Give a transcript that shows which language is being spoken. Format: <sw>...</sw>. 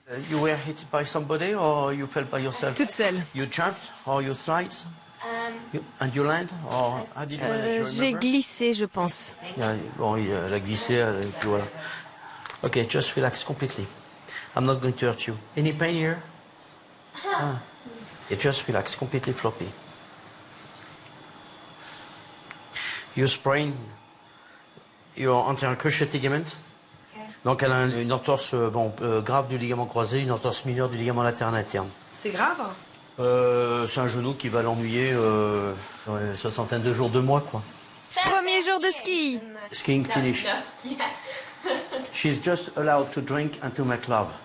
<en>You were hit by somebody or you fell by yourself?</en> <fr>Toute seule.</fr> <en>You jumped or you slide? And you land or how did you manage?</en> <fr>J'ai glissé, je pense. Bon, elle a glissé, et puis voilà.</fr> <en>Okay, just relax completely. I'm not going to hurt you. Any pain here? Yeah, just relax, completely floppy. You sprain your anterior cruciate ligament.</en> <fr>Donc elle a une entorse grave du ligament croisé, une entorse mineure du ligament latéral interne. C'est grave? C'est un genou qui va l'ennuyer une soixantaine de jours, 2 mois, quoi. Premier jour de ski.</fr> <en>Skiing finished. She's just allowed to drink and to make love.</en>